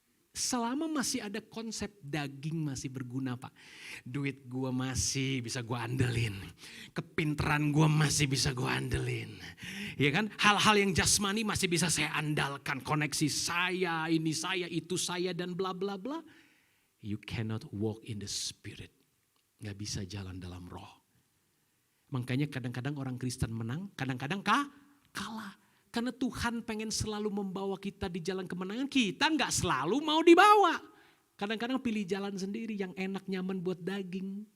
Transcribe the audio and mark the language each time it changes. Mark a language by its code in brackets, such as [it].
[id] Selama masih ada konsep daging masih berguna Pak. Duit gue masih bisa gue andelin. Kepintaran gue masih bisa gue andelin. Ya kan? Hal-hal yang jasmani masih bisa saya andalkan. Koneksi saya, ini saya, itu saya dan bla bla bla. [en] You cannot walk in the spirit. [id] Gak bisa jalan dalam roh. Makanya kadang-kadang orang Kristen menang, kadang-kadang kalah. Karena Tuhan pengen selalu membawa kita di jalan kemenangan, kita gak selalu mau dibawa. Kadang-kadang pilih jalan sendiri yang enak nyaman buat daging.